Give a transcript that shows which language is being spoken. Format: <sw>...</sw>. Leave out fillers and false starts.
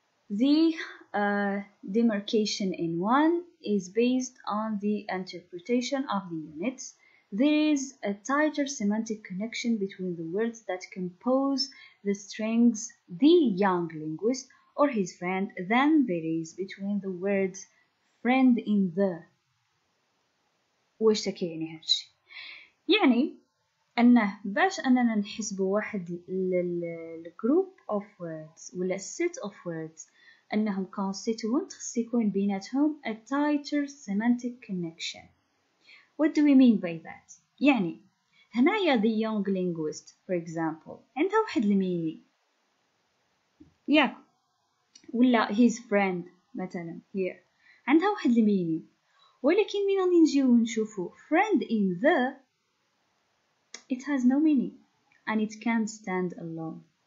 <en>The demarcation in one is based on the interpretation of the units. There is a tighter semantic connection between the words that compose the strings the young linguist or his friend than there is between the words friend in the.</en> <ar>واش تكيعني هادشي؟ يعني أنه باش أننا نحسبوا واحد الجروب</ar> <en>of words</en> <ar>ولا</ar> <en>set of words</en> <ar>أنهم constituent خص يكون بيناتهم</ar> <en>a tighter semantic connection. What do we mean by that؟</en> <ar>يعني هنايا</ar> <en>the young linguist for example</en> <ar>عندها واحد الميني ياك ولا</ar> <en>his friend مثلا here عندها واحد الميني،</en> <ar>ولكن من غادي نجيو نشوفو</ar> <en>friend in the it has no meaning and it can't stand alone.</en>